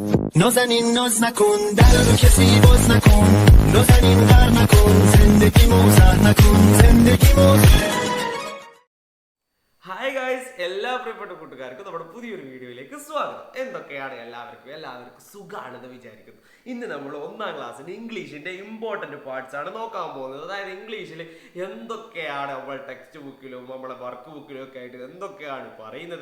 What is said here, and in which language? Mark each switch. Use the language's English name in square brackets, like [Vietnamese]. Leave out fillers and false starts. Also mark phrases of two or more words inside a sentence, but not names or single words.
[Persian] نازنین ناز نکن در رو کسی باز نکن نازنین غر نکن زندگی موزر نکن زندگی موزر [English] Hi guys, [Malayalam] എല്ലാ പ്രിയപ്പെട്ട കൂട്ടുകാർക്കും നമ്മുടെ പുതിയൊരു വീഡിയോയിലേക്ക് സ്വാഗതം. എന്തൊക്കെയാണ് എല്ലാവർക്കും സുഖമാണെന്ന് വിചാരിക്കുന്നു. ഇന്ന് നമ്മൾ 1ാം ക്ലാസ്സിന് ഇംഗ്ലീഷിന്റെ [English] important parts [Malayalam] ആണ് നോക്കാൻ പോകുന്നത്. അതായത് ഇംഗ്ലീഷിൽ എന്തൊക്കെയാണ് നമ്മൾ ടെക്സ്റ്റ് ബുക്കിലും നമ്മളെ വർക്ക് ബുക്കിലും ഒക്കെ ആയിട്ട് എന്തൊക്കെയാണ് പറയുന്നത്.